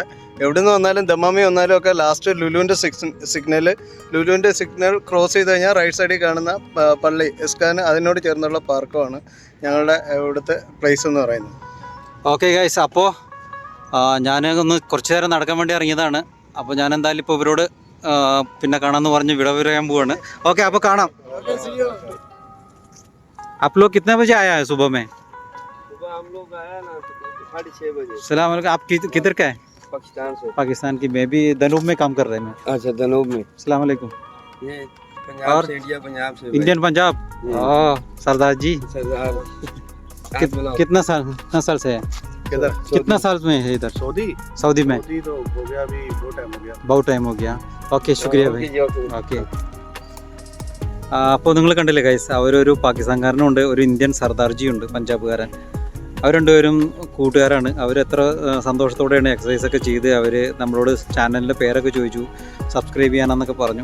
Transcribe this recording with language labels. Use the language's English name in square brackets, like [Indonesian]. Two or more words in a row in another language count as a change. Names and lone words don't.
[Malayalam] എവിടെ നിന്ന് വന്നാലും ദമാമി വന്നാലും ഒക്കെ ലാസ്റ്റ് ലുലുവിൻ്റെ [English] signal cross [Malayalam] ചെയ്ത് കഴിഞ്ഞാൽ [English] right side [Malayalam] കാണുന്ന പള്ളി എസ്കാൻ, അതിനോട് ചേർന്നുള്ള പാർക്കുമാണ് ഞങ്ങളുടെ ഇവിടുത്തെ പ്ലേസ് എന്ന് പറയുന്നത്. [English] okay guys, [Malayalam] അപ്പോൾ ഞാൻ ഒന്ന് കുറച്ച് നേരം നടക്കാൻ വേണ്ടി ഇറങ്ങിയതാണ്. അപ്പോൾ ഞാൻ എന്തായാലും ഇപ്പോൾ ഇവരോട് പിന്നെ കാണാമെന്ന് പറഞ്ഞ് വിട പറയാൻ പോവാണ്. ഓക്കെ, അപ്പോൾ കാണാം. [Hindi] आप लोग कितने बजे आया है सुबह में? सुबह हम लोग आया ना 6:30 बजे। [Arabic] سلام عليكم. [Hindi] आप किधर का है? पाकिस्तान से। पाकिस्तान की। मैं भी दनूब में काम कर रहे हैं मैं। अच्छा, दनूब में। [Arabic] سلام عليكم. [Hindi] ये पंजाब और से, इंडिया पंजाब से। इंडियन पंजाब। सरदार जी सरदार। कितना साल से है? किधर? कितना साल में है इधर सऊदी में? तो हो गया, अभी बहुत टाइम हो गया। ओके, शुक्रिയ भाई. [Malayalam] ഓക്കെ, അപ്പോൾ നിങ്ങൾ കണ്ടില്ലേ ഗൈസ്, അവരൊരു പാകിസ്ഥാൻകാരനുണ്ട്, ഒരു ഇന്ത്യൻ സർദാർജി ഉണ്ട്, പഞ്ചാബുകാരൻ. അവർ രണ്ടുപേരും കൂട്ടുകാരാണ്. അവരെത്ര സന്തോഷത്തോടെയാണ് എക്സസൈസൊക്കെ ചെയ്ത് അവർ നമ്മളോട് ചാനലിൻ്റെ പേരൊക്കെ ചോദിച്ചു, സബ്സ്ക്രൈബ് ചെയ്യാനെന്നൊക്കെ പറഞ്ഞു.